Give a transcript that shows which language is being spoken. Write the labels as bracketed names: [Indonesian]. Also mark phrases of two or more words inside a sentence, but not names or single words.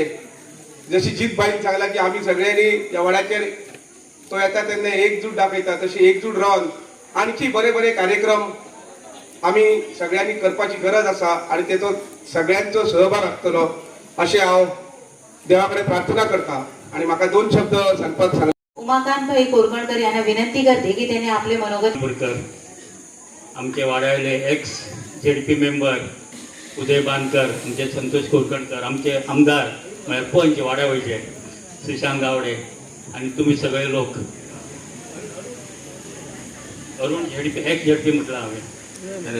[Konkani] जशी जीत बाईन सांगला की आम्ही सगळ्यांनी ह्या वाड्याचेर तो येता तेन्ना एकजूट दाखयता, तशी एकजूट रावन आणखी बरे बरे कार्यक्रम आमी सगळ्यांनी करपाची गरज आसा आणि तेचो सगळ्यांचो सहभाग आसतलो अशें हांव देवा कडेन प्रार्थना करता. आणि म्हाका 2 शब्द सांगपाक सांग. [Marathi] उमाकांत भाई कोरकणकर यांना विनंती करते की त्यांनी आपले मनोगत. [Konkani] आमचे वाड्यावयले [English] ex ZP member [Konkani] उदय बांदकर, आमचे संतोष कोरकणकर, आमचे आमदार म्हळ्यार पंच वाड्यावयचे श्रीशांत गावडे आणि तुम्ही सगळे लोक. अरुण [English] ex ZP [Konkani] म्हटलं हांवें.